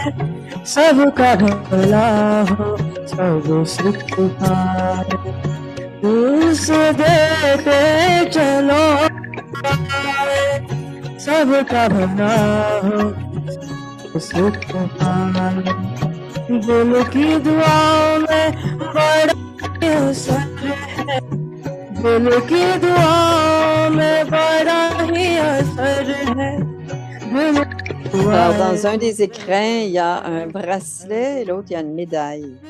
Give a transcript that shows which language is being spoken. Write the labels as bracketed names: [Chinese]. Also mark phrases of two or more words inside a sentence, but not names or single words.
[Hindi] सबका भला हो सब सुख पाए घूस देते चलो दुआएं सबका भला हो सुख पाए। दिल की दुआओं में बड़ा ही असर है, दिल की दुआओं में बड़ा ही असर है। दिल की [French] Alors, dans [Hindi] दुआएं [French] un des écrins, il y a un bracelet et l'autre, il y a une médaille.